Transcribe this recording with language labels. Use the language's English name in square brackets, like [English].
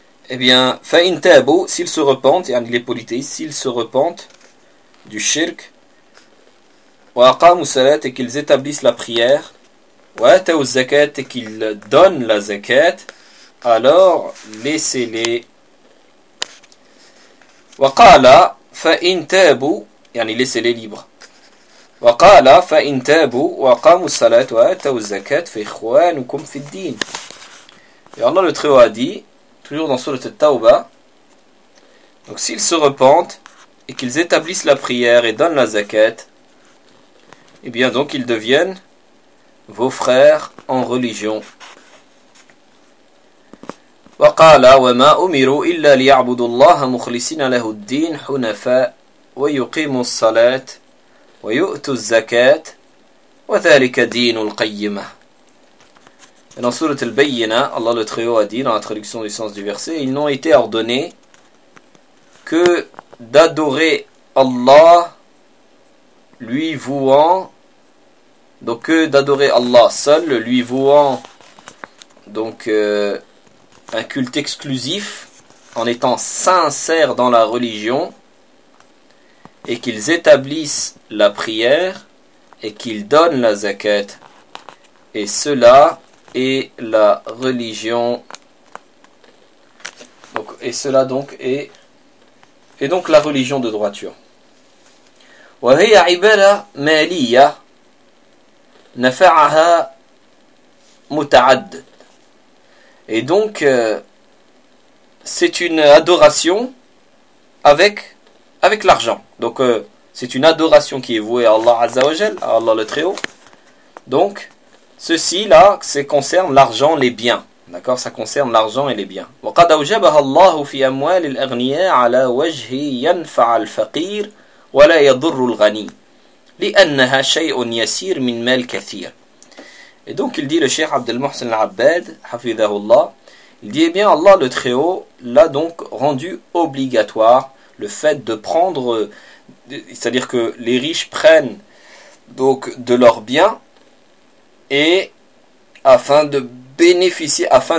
[French] Eh bien, [Arabic] fa'in tabu, [French] s'ils se repentent, et en il est politesse, s'ils se repentent du shirk, [Arabic] وأقاموا الصلاة [French] et qu'ils établissent la prière, [Arabic] وأتوا الزكاة [French] et qu'ils donnent la zakat, alors laissez-les. [Arabic] وقال فإن تابوا يعني [French] laissez-les libres. [Arabic] وقال فإن تابوا وأقاموا الصلاة وأتوا الزكاة فإخوانكم في الدين. [French] Et Allah le Très-Haut a dit, toujours dans Sourate At-Tawba, donc s'ils se repentent et qu'ils établissent la prière et donnent la zakat, eh bien donc ils deviennent vos frères en religion. [Arabic] وقال وما أمروا إلا ليعبدوا الله مخلصين له الدين حنفاء ويقيموا الصلاة ويؤتوا الزكاة وذلك دين القيمة. [French] Et dans Sourate Al-Bayyina, Allah le Très-Haut a dit dans la traduction du sens du verset, ils n'ont été ordonnés que d'adorer Allah, lui vouant, donc que d'adorer Allah seul, lui vouant, donc un culte exclusif, en étant sincère dans la religion, et qu'ils établissent la prière, et qu'ils donnent la zakat. Et cela est la religion. Donc, et cela donc est... Et donc la religion de droiture. [Arabic] وهي عبادة مالية نفعها متعدد. [French] Et donc c'est une adoration avec l'argent. Donc c'est une adoration qui est vouée à Allah Azza wa Jal, à Allah le Très-Haut. Donc ceci là, c'est concerne l'argent, les biens. D'accord, ça concerne l'argent et les biens. [Arabic] وقد أوجبها الله في أموال الأغنياء على وجه ينفع الفقير ولا يضر الغني لأنها شيء يسير من مال كثير. [French] Et donc il dit le Cheikh Abdel Mohsen Al-Abbad, hafidhahullah, il dit eh bien Allah le Très-Haut l'a donc rendu obligatoire le fait de prendre, c'est-à-dire que les riches prennent donc de leurs biens et afin de bénéficier